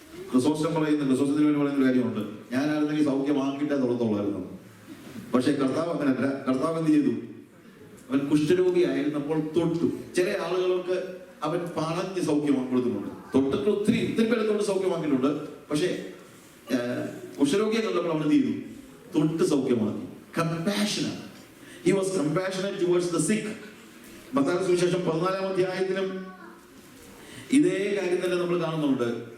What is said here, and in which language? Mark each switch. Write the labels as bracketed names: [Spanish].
[Malayalam] ക്രിസോസ്റ്റം പറയുന്ന ഒരു കാര്യമുണ്ട്, ഞാനായിരുന്നെങ്കിൽ സൗഖ്യം വാങ്ങിയിട്ടേ തുറന്നുള്ളായിരുന്നു. പക്ഷെ കർത്താവ് അങ്ങനല്ല. കർത്താവ് എന്ത് ചെയ്തു? അവൻ കുഷ്ഠരോഗിയായിരുന്നപ്പോൾ തൊട്ടു. ചില ആളുകൾക്ക് അവൻ പറഞ്ഞ് സൗഖ്യമാക്കി കൊടുക്കുന്നുണ്ട്, തൊട്ടിട്ട് ഒത്തിരി പേരത്തോട് സൗഖ്യമാക്കിയിട്ടുണ്ട്. പക്ഷേ കുഷ്ഠരോഗിയെ കണ്ടപ്പോൾ അവൻ എന്ത് ചെയ്തു? തൊട്ട് സൗഖ്യമാക്കി. കമ്പാഷനാണ്. [English] He was compassionate towards the sick. [Malayalam] Mathai സുവിശേഷം 14-ാം അധ്യായത്തിലും ഇതേ കാര്യം തന്നെ നമ്മൾ കാണുന്നുണ്ട്.